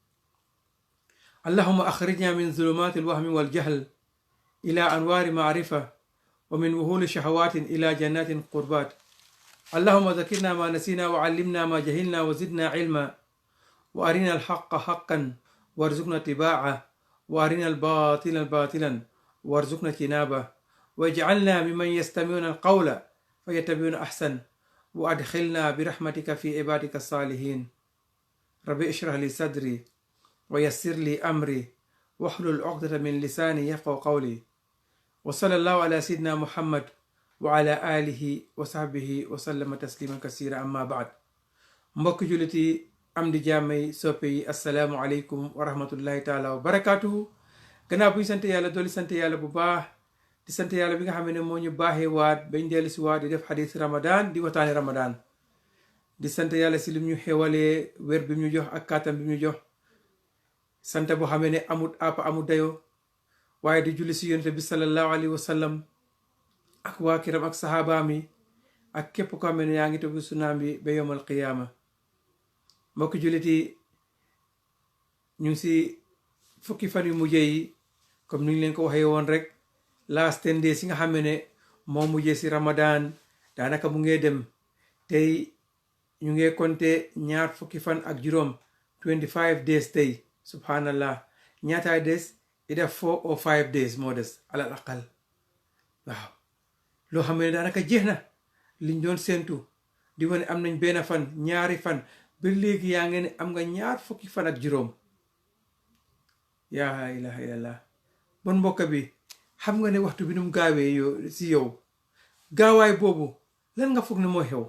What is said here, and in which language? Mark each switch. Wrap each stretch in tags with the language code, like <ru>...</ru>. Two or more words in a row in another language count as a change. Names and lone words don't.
<ar>اللهم أخرجنا من ظلمات الوهم والجهل إلى أنوار معرفة ومن وهول شهوات إلى جنات قربات اللهم ذكرنا ما نسينا وعلمنا ما جهلنا وزدنا علما وأرنا الحق حقا وارزقنا اتباعه وأرنا الباطل باطلا وارزقنا اجتنابه واجعلنا ممن يستمعون القول فيتبعون أحسن وأدخلنا برحمتك في عبادك الصالحين ربي اشرح لي صدري ويسر لي أمري واحلل عقدة من لساني يفقهوا قولي وصلى الله على سيدنا محمد وعلى آله وصحبه وسلم تسليما كثيرا أما بعد</ar> <wo>mbokk juliti am di jàmmay soppe yi</wo> <ar>السلام عليكم ورحمة الله تعالى وبركاته</ar> <wo>gannaaw bu ñu sant yàlla dooli sant yàlla bu baax di sant yàlla bi nga xam ne moo ñu baaxee waat bañ dellu si waat di def xadis ramadan di waxtaane ramadan di sant yàlla si lim ñu xewalee wér bi mu ñu jox ak kàttan bi mu ñu jox sant boo xamee ne amut àpp amut dayoo waaye di julli si yonent bi</wo> <ar>صلى الله عليه وسلم</ar> <wo>ak waa kiram ak sahabaam yi ak képp ko xam ne yaa ngi topp sunnaam bi ba</wo> <ar>يوم القيامة</ar> <wo>mbokki jullit yi ñu ngi si fukki fan yu mujjee yi comme ni ñu leen ko waxee woon rek</wo> <en>last 10 days</en> <wo>yi nga xam ne moo mujjee si ramadan daanaka mu ngee dem tey ñu ngee compter ñaar fukki fan ak juróom</wo> <en>25 days</en> <wo>tey subhanallah ñaataay des ida</wo> <en>4 or 5 days</en> <wo>moo des alal aqal waaw loo xam ne daanaka jeex na liñ doon séentu di wane am nañ benn fan ñaari fan ba léegi yaa ngi ne am nga ñaar fukki fan ak juróom</wo> <ar>يا إله إلا الله</ar> <wo>bon mbokk bi xam nga ne waxtu bi nu mu gaawee yow si yow gaawaay boobu lan nga foog ne moo xew</wo>